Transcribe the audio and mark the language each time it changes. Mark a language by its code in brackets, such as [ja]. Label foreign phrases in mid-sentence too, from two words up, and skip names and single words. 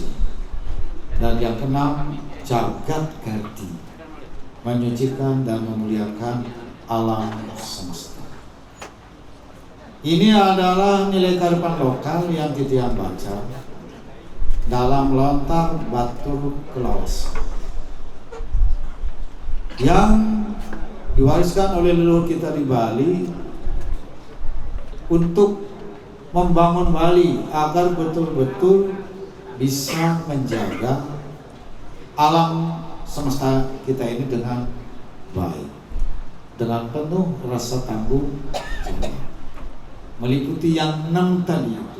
[id] Dan yang keenam, Jagat Kerti, menyucikan dan memuliakan alam semesta. Ini adalah nilai kearifan lokal yang Titian baca dalam lontar batur kelawas yang diwariskan oleh leluhur kita di Bali untuk membangun Bali agar betul-betul bisa menjaga alam semesta kita ini dengan baik, dengan penuh rasa tanggung jawab, meliputi yang 6 tadi itu.